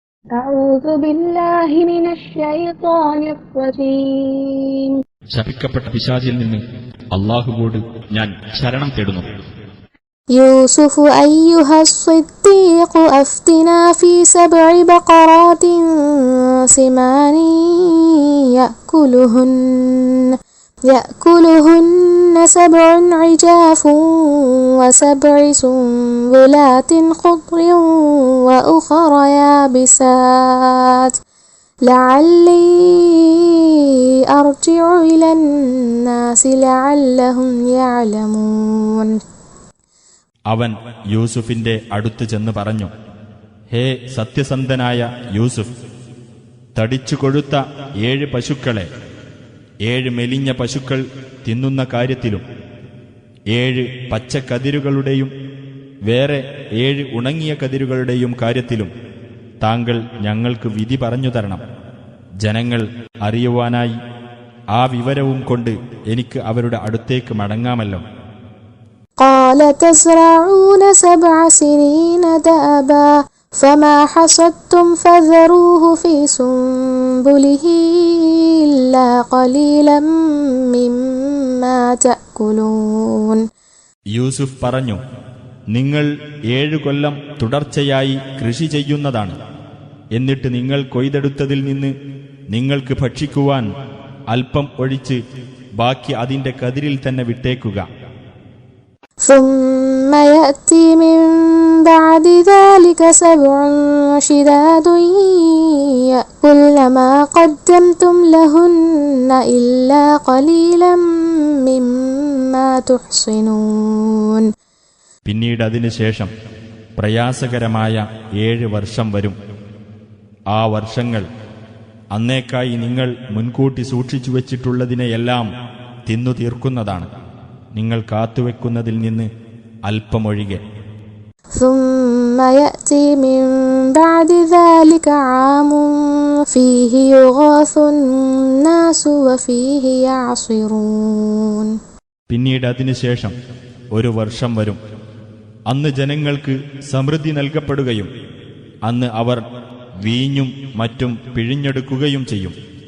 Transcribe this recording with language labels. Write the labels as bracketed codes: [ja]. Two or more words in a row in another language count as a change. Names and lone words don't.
[ar] أعوذ بالله من الشيطان الرجيم. [ml] ശപിക്കപ്പെട്ട പിശാചിൽ നിന്ന് അല്ലാഹുവോട് ഞാൻ ശരണം തേടുന്നു. [ar] يوسف أيها الصديق أفتنا في سبع بقرات سمان يأكلهن سبع عجاف وسبع سنبلات خضر وأخر يابسات لعلي أرجع إلى الناس لعلهم يعلمون. [ml] അവൻ യൂസുഫിന്റെ അടുത്ത് ചെന്ന് പറഞ്ഞു, ഹേ സത്യസന്ധനായ യൂസുഫ്, തടിച്ചു കൊഴുത്ത 7 പശുക്കളെ 7 മെലിഞ്ഞ പശുക്കൾ തിന്നുന്ന കാര്യത്തിലും 7 പച്ചക്കതിരുകളുടെയും വേറെ 7 ഉണങ്ങിയ കതിരുകളുടെയും കാര്യത്തിലും താങ്കൾ ഞങ്ങൾക്ക് വിധി പറഞ്ഞു തരണം. ജനങ്ങൾ അറിയുവാനായി ആ വിവരവും കൊണ്ട് എനിക്ക് അവരുടെ അടുത്തേക്ക് മടങ്ങാമല്ലോ. [ar] قال تزرعون 7 سنين دأبا فما حصدتم فذروه في سنبله إلا قليلا مما تأكلون. [ml] യൂസുഫ് പറഞ്ഞു, നിങ്ങൾ 7 കൊല്ലം തുടർച്ചയായി കൃഷി ചെയ്യുന്നതാണ്. എന്നിട്ട് നിങ്ങൾ കൊയ്തെടുത്തതിൽ നിന്ന് നിങ്ങൾക്ക് ഭക്ഷിക്കുവാൻ അല്പം ഒഴിച്ച് ബാക്കി അതിന്റെ കതിരിൽ തന്നെ വിട്ടേക്കുക. [ar] ثم يأتي من بعد ذلك 7 شداد يأكلن ما قدمتم لهن إلا قليلا مما تحصنون. [ml] പിന്നീട് അതിനുശേഷം പ്രയാസകരമായ 7 വർഷം വരും. ആ വർഷങ്ങൾ അന്നേക്കായി നിങ്ങൾ മുൻകൂട്ടി സൂക്ഷിച്ചു വച്ചിട്ടുള്ളതിനെയെല്ലാം തിന്നു തീർക്കുന്നതാണ്, നിങ്ങൾ കാത്തുവെക്കുന്നതിൽ നിന്ന് അല്പമൊഴികെ. [ar] ثم يأتي من بعد ذلك عام فيه يغاث الناس وفيه يعصرون. [ml] പിന്നീട് അതിനുശേഷം 1 വർഷം വരും. അന്ന് ജനങ്ങൾക്ക് സമൃദ്ധി നൽകപ്പെടുകയും അന്ന് അവർ വീഞ്ഞും മറ്റും പിഴിഞ്ഞെടുക്കുകയും ചെയ്യും.